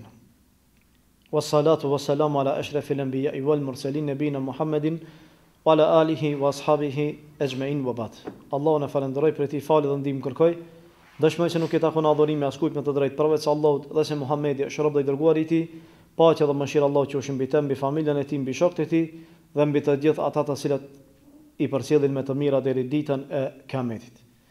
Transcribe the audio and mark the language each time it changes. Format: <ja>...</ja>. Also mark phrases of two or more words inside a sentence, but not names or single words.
<ar>والصلاة والسلام على أشرف الأنبياء والمرسلين نبينا محمد وعلى آله وأصحابه أجمعين وبعد.</ar> <sq>Allahun e falenderoj për këtë falë dhe ndihmë kërkoj. Dëshmoj se nuk i takon adhurimi askujt me të drejtë përveç Allahut dhe se Muhamedi është rob dhe i dërguar i tij. Paqja dhe mëshira e Allahut qofshin mbi të, mbi familjen e tij, mbi shokët e tij dhe mbi të gjithë ata të cilët i përcjellin me të mira deri ditën e Kiametit.</sq>